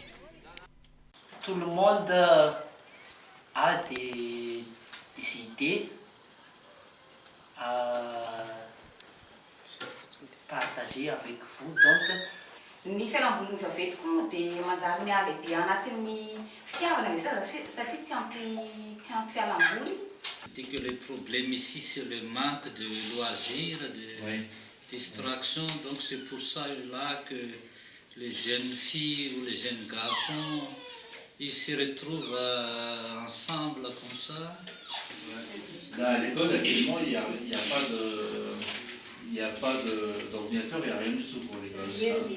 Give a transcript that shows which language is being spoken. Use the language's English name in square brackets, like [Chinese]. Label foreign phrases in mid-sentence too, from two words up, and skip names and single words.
[French] Tout le monde a des idées à partager avec vous. Donc, [Malagasy] ny fianamboliny vaventy dia manjary mialehibe anatin'ny fitiavana le satria tsy ampy fialamboly. [French] Dès que le problème ici, c'est le manque de loisirs, de distraction. Donc c'est pour ça là que les jeunes filles ou les jeunes garçons, ils se retrouvent ensemble comme ça. Là, à l'école, actuellement, il n'y a pas d'ordinateur, il n'y a rien du tout pour les gars.